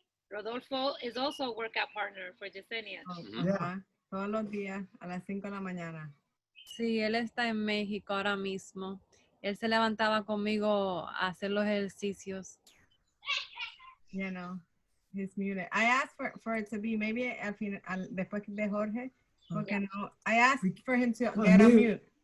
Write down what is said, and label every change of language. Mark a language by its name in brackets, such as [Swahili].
[English] Rodolfo is also a workout partner for Yesenia. Oh, Yeah. ajá. [Spanish] Todos los días a las 5 de la mañana. Sí, él está en México ahora mismo. Él se levantaba conmigo a hacer los ejercicios. [English] You know, he's muted. I asked for it to be maybe [Spanish] después de Jorge. [English] Okay, no. I asked for him to get on mute.